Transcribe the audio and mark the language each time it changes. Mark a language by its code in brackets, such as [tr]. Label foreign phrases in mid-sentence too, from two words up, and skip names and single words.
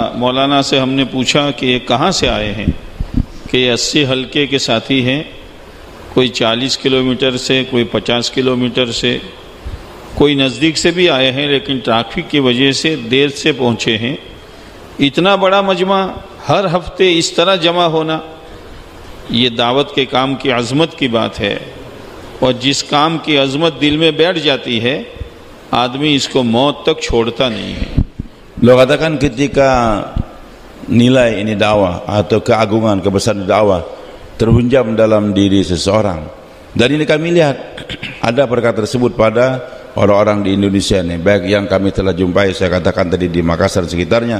[ur] مولانا سے ہم نے پوچھا کہ یہ کہاں سے آئے ہیں، کہ یہ 80 حلقے کے ساتھی ہیں، کوئی 40 کلومیٹر سے، کوئی 50 کلومیٹر سے، کوئی نزدیک سے بھی آئے ہیں، لیکن ٹریفک کی وجہ سے دیر سے پہنچے ہیں۔ اتنا بڑا مجمع ہر ہفتے اس طرح جمع ہونا، یہ دعوت کے کام کی عظمت کی بات ہے، اور جس کام کی عظمت دل میں بیٹھ جاتی ہے آدمی اس کو موت تک چھوڑتا نہیں ہے۔ [id] Beliau katakan ketika nilai ini dakwah atau keagungan, kebesaran dakwah terhunjam dalam diri seseorang, dan ini kami lihat ada perkara tersebut pada orang-orang di Indonesia ini, baik yang kami telah jumpai, saya katakan tadi di Makassar sekitarnya.